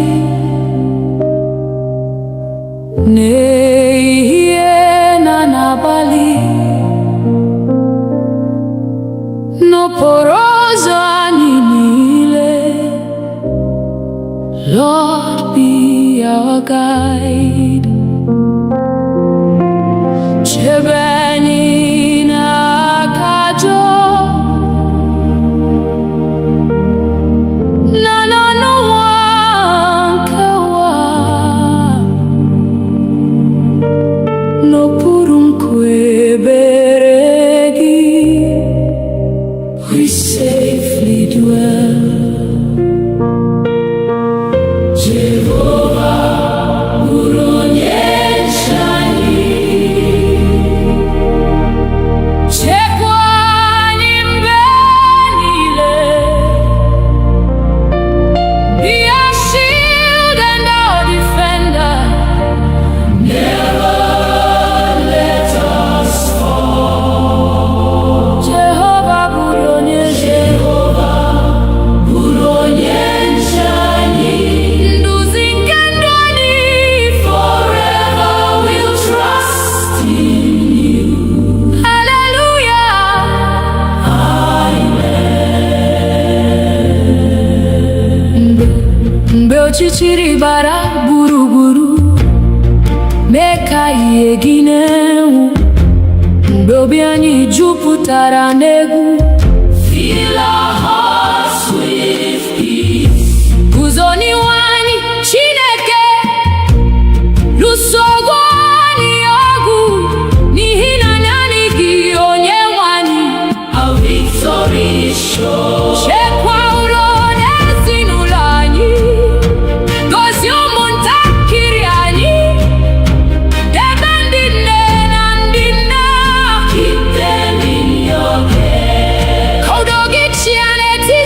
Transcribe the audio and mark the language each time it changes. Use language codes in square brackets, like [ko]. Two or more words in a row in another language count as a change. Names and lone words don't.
[ig] n'ehihie na n'abalị, n'okporo ụzọ anyị niile. [en] Lord, be our guide. [ig] Chebe anyị n'aka ajọ na n'ọnụnwa nke ụwa, n'okpuru nkwebere gị [en] we safely dwell. [ig] Jehovah, bụrụ onye nche anyị. Chekwa anyị mgbe niile. [en] Be our shield and our defender. Never let us fall. [ig] Jehovah bụrụ onye Jehovah, bụrụ onye nche anyị. nduzi nke ndụ anyị. [en] Forever we'll trust in you. Hallelujah. [ig] Mgbe ọchịchịrị gbara gburugburu, mee ka ihe gị na-enwu. Mgbe obi anyị jupụtara n'egwu, [en] Fill our hearts with peace. [ig] guzo n'ihu anyị Chineke, lụso ọgụ anyị ọgụ, n'ihi na naanị gị Onyenwe anyị. [en] Our victory is sure. [ig] Chekwa ụlọ n'ezinụlọ anyị, gozie ụmụntakịrị anyị, debe ndị nne na ndị nna. [en] Keep them in your care. [ig] Ka udo gị chịa n'etiti